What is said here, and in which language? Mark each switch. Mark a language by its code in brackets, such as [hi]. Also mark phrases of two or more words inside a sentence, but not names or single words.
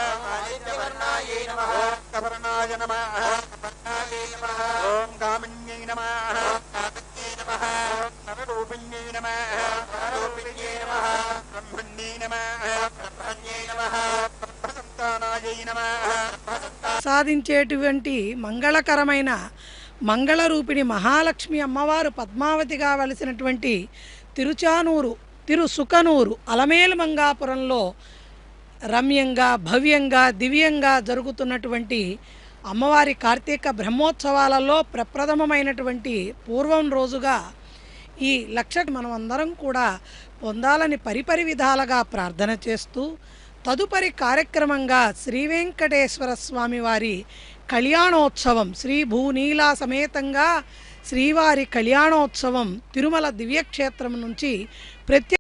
[sa] कवर्णाय नमः। ॐ कामिन्यै नमः। नवरूपिण्यै नमः। ब्रह्मण्यै नमः। ब्रह्मसन्तानायै नमः। [te] సాధించేటువంటి మంగళకరమైన మంగళరూపిణి మహాలక్ష్మి అమ్మవారు పద్మావతిగా వలసినటువంటి తిరుచానూరు తిరుసుకనూరు అలమేలుమంగాపురంలో రమ్యంగా భవ్యంగా దివ్యంగా జరుగుతున్నటువంటి అమ్మవారి కార్తీక బ్రహ్మోత్సవాలలో ప్రప్రథమమైనటువంటి పూర్వం రోజుగా ఈ లక్ష మనం అందరం కూడా పొందాలని పరిపరి విధాలుగా ప్రార్థన చేస్తూ తదుపరి కార్యక్రమంగా శ్రీ వెంకటేశ్వర స్వామి వారి కళ్యాణోత్సవం శ్రీ భూనీలా సమేతంగా శ్రీవారి కళ్యాణోత్సవం తిరుమల దివ్యక్షేత్రం నుంచి ప్రత్యేక